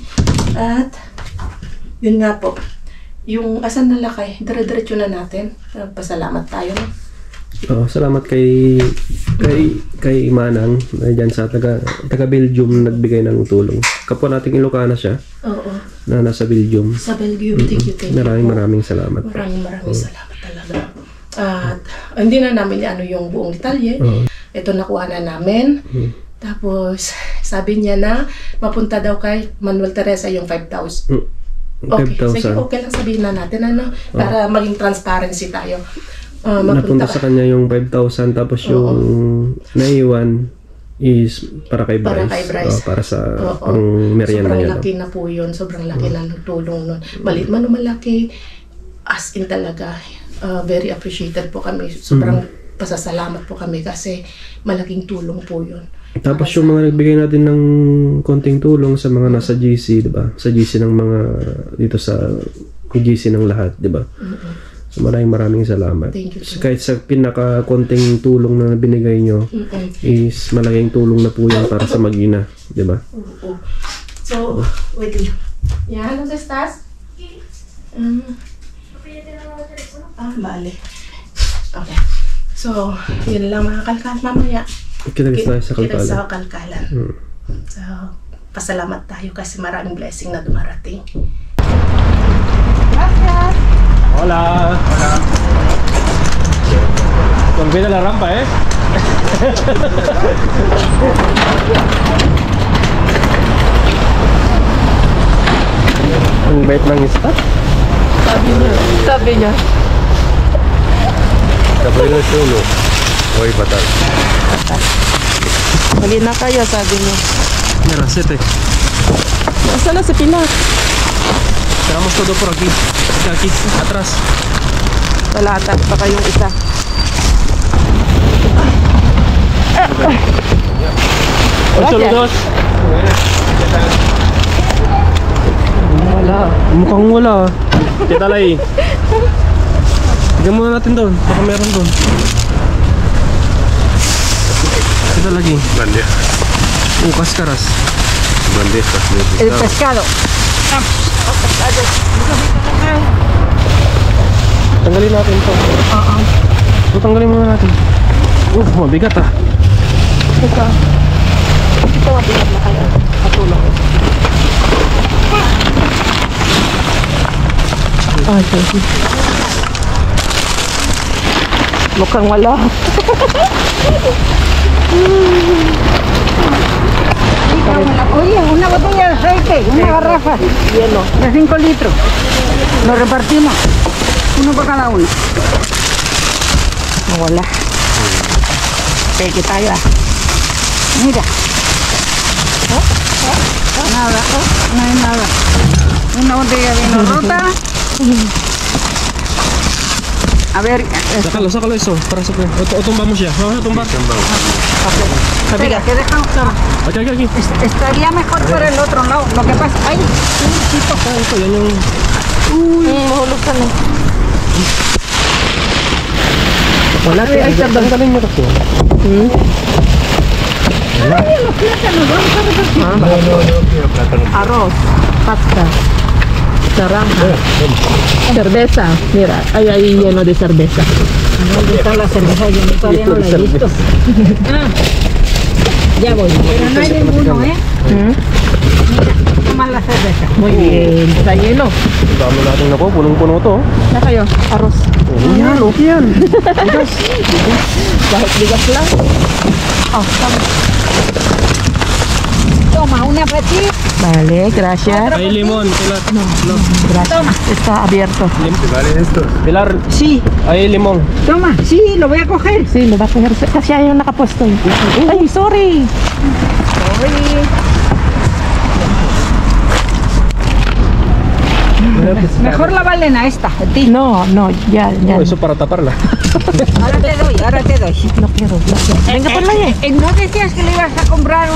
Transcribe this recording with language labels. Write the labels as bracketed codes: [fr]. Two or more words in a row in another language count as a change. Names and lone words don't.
[tl] At, yun nga po. Yung asan na lakay, dire-diretso na natin. Pasalamat tayo. No? Salamat kay Manang na dyan sa taga Belgium nagbigay ng tulong. Kapwa nating Ilocana siya. Oo. Na nasa Belgium. Sa Belgium, [en] thank you. [tl] Maraming salamat. Maraming salamat talaga. At hindi na namin ano yung buong detalye. Ito nakuha na namin. Tapos sabi niya na mapunta daw kay Manuel Teresa yung 5,000. Okay, sige, okay lang sabihin na natin ano, para maging transparency tayo. Napunta sa kanya yung 5,000 tapos yung naiwan is para kay Bryce. Para sa pang merienda niya. Sobrang laki na po yun. Sobrang laki na tulong nun. Maliit man o malaki, [en] as in [tl] talaga, [en] very appreciated [tl] po kami. Sobrang pasasalamat po kami kasi malaking tulong po yun. Tapos yung mga nagbigay natin ng konting tulong sa mga nasa GC, di ba? Sa GC ng mga dito sa GC ng lahat, di ba? So maraming salamat. [en] Thank you. [tl] Kahit sa pinaka-konting tulong na binigay nyo, is malaking tulong na po yan para sa Mag-ina, di ba? So, wait lang. Yan, [es] ¿dónde estás? Vale. [tl] Okay. So, yun lang mga kalkal. Mamaya, kita tayo sa kalkalan. Kita sa kalkalan. So, pasalamat tayo kasi maraming blessing na dumarating. [es] Gracias. Hola. Hola. Olvida la rampa, ¿eh? [tl] Ang bait ng stop. Sabi niya. Kapag na sulo. Hoy, batal. Hali na kayo, sabi niya. [es] Mira, 7. [tl] Asa na si Pilar? [es] Tiramos todo por aquí. Aquí, atrás. [tl] Wala ata pa kayong isa. [es] Solo 2. [tl] Wala. Mukhang wala. Kita lagi. Tignan muna natin doon. Baka meron doon. Kita lagi. [es] Bandeja. Kaskaras. Bandejas. El pescado. [tl] Tanggalin natin ito. Tanggalin muna natin. Mabigat ah. Ito mabigat na kayo. Patulong. Okay. Mukhang wala. [es] Oye, una botella de aceite, una garrafa Hielo. de 5 litros. Lo repartimos, uno por cada uno. [tl] Wala. Peke tayo ah. [es] Mira. Nada, no hay nada. Una botella de vino rota. A ver, Sácalo eso. Para sacar. O tumbamos ya. Vamos a tumbar. espera, que dejamos. Aquí. Estaría mejor por el otro lado. Lo que pasa, ay, [tl] Ito, yan yung... Mahulog ka na. Wala. Ay, tanggalin mo ito. [es] los plátanos, vamos a repartir. Arroz, pasta, naranja, cerveza. Mira, hay ahí lleno de cerveza. ¿Dónde está la cerveza? Yo todavía no la he visto. Ya voy. Pero no hay ninguno, ¿eh? Mira, toma la cerveza. Muy bien. Está lleno. [tl] Dami natin ako. Punong-puno to. Na kayo, arroz. Yan, okay yan. Kahit bigas lang. Oh, tama. [es] Toma, una petit. Vale, gracias. Hay limón, Pilar. No, gracias. Está abierto. Vale esto. Pilar, Sí, hay limón. Toma, sí, lo voy a coger. sí, lo va a coger. [tl] Kasi ayaw nakapuesto. Ay, sorry. [es] Mejor la Valena esta, a ti. No, ya. No, eso para taparla. Ahora te doy, ahora te doy. No quiero. Venga por la ¿No decías que le ibas a comprar?